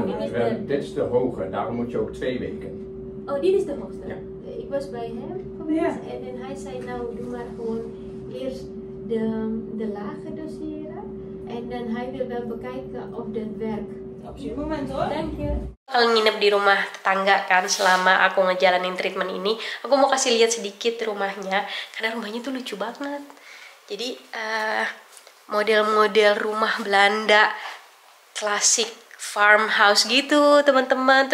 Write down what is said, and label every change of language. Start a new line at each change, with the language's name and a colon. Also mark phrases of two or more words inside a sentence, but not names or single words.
Dutch: En Dit is de hoge, daarom moet je ook 2 weken. Oh, dit is de hoogste? Ja. Ik was bij hem geweest en hij zei nou doe maar gewoon eerst de lage doseren en dan hij wil wel bekijken of dat werkt. Op dit moment hoor. Dank je.
Indonesian: Kalau nginep di rumah tetangga kan selama aku ngejalanin treatment ini, aku mau kasih lihat sedikit rumahnya karena rumahnya tuh lucu banget. Jadi model-model rumah Belanda klasik farmhouse gitu teman-teman.